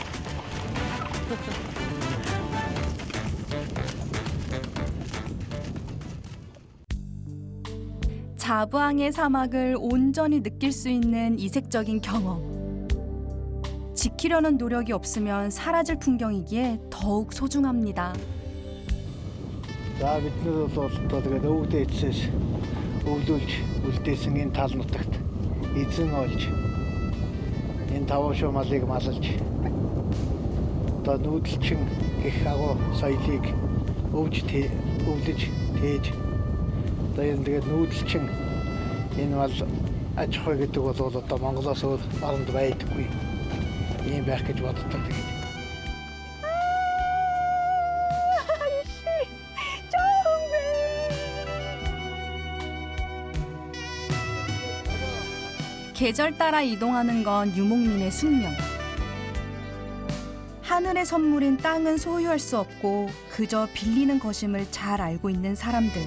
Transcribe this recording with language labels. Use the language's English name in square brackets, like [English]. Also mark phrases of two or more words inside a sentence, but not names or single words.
[Korean] 자부앙의 사막을 온전히 느낄 수 있는 이색적인 경험. 지키려는 노력이 없으면 사라질 풍경이기에 더욱 소중합니다. [Mongolian] За бидний бол тэгээд өвдөө эцэс өвлүүлж үлдээсэн энэ тал нутагт эзэн олж энэ таван шуу малыг маллж одоо нүүдэлчин их агуу соёлыг өвлөж тээж одоо энэ тэгээд нүүдэлчин энэ бол аж ахуй гэдэг бол одоо Монголоос өөр оронд байдаггүй ийм байх гэж боддог тэгээд. [Korean] 계절 따라 이동하는 건 유목민의 숙명. 하늘의 선물인 땅은 소유할 수 없고 그저 빌리는 것임을 잘 알고 있는 사람들.